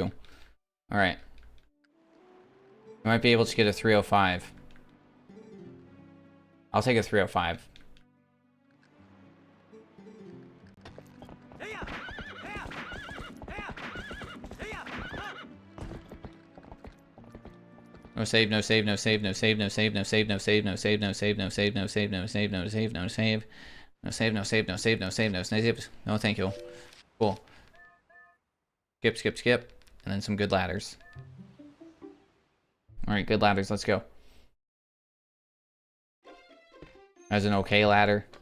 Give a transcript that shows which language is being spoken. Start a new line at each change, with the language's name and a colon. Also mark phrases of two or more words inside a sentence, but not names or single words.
English: All right. I might be able to get a 305. I'll take a 305. No save, no save, no save, no save, no save, no save, no save, no save, no save, no save, no save, no save, no save, no save. No save, no save, no save, no save, no save. No, thank you. Cool. Skip, skip, skip. And then some good ladders. Alright, good ladders, let's go. That was an okay ladder.